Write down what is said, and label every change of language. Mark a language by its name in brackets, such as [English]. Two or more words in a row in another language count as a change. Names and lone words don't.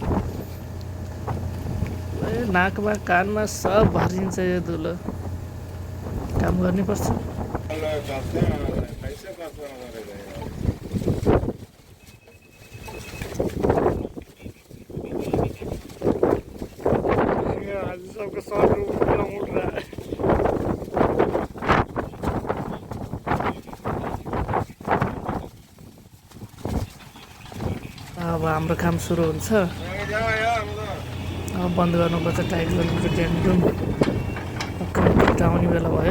[Nepali] नाकमा कानमा सब भरिन्छ यो धुलो। काम गर्नुपर्छ। [Hindi] आज सबको सर उठ रहा है। [Nepali] अब हाम्रो काम सुरु हुन्छ। अब बन्द गर्नुपर्छ, टाइट गर्नुपर्छ ड्याम। कङ्क्रिट आउने बेला भयो।